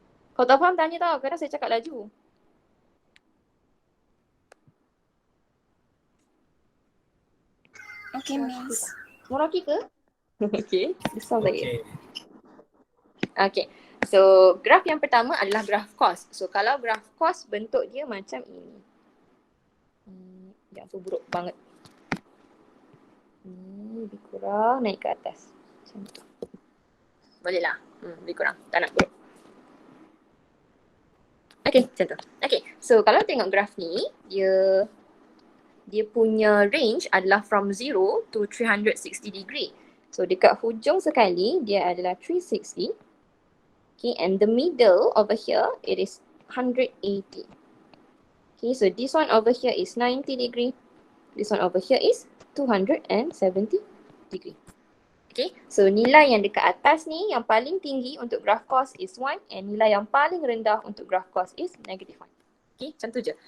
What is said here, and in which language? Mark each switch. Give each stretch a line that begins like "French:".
Malay: Kalau tak faham tanya tau, kadang saya cakap laju.
English: Okay, Miss. Muraki ke? Okay, this sounds like it. Okay.
Malay: Okay, so graf yang pertama adalah graf cos. So kalau graf cos bentuk dia macam ini. Yang tu buruk banget. Ni lebih kurang naik ke atas. Macam tu. Boleh lah. Lebih kurang. Tak nak buruk. Okay, macam tu. Okay, so kalau tengok graf ni, dia punya range adalah
English: from 0 to 360 degree.
Malay: So dekat hujung sekali, dia adalah 360.
English: Okay, and the middle over here, it is 180. Okay, so this one over here is 90 degree. This one over here is 270 degree.
Malay: Okay, so nilai yang dekat atas ni yang paling tinggi untuk graph cos
English: is 1 and
Malay: nilai yang paling rendah untuk graph cos
English: is negative 1.
Malay: Okay, macam tu je.